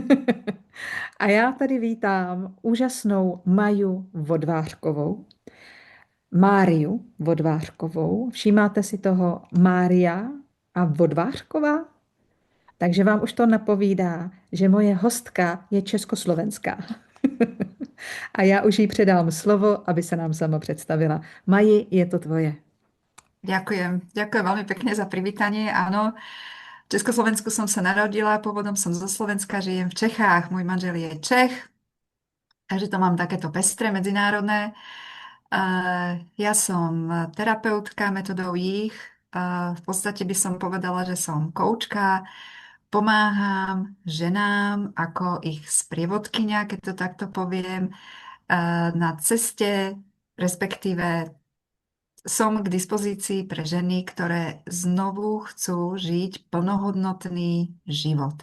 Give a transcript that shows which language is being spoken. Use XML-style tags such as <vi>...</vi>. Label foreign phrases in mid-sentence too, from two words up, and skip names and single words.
<cs>A já tady vítám úžasnou Maju Vodvářkovou, Máriu Vodvářkovou. Všímáte si toho Mária a Vodvářková? Takže vám už to napovídá, že moje hostka je československá. A já už jí předám slovo, aby se nám sama představila. Maji, je to tvoje.</cs> <sk>Ďakujem veľmi pekne za privítanie. Áno, v Československu som sa narodila, pôvodom som zo Slovenska, žijem v Čechách, môj manžel je Čech, takže to mám takéto pestré medzinárodné. Ja som terapeutka metodou jích, v podstate by som povedala, že som koučka, pomáham ženám ako ich sprievodkyňa, keď to takto poviem, na ceste, respektíve som k dispozícii pre ženy, ktoré znovu chcú žiť plnohodnotný život.</sk>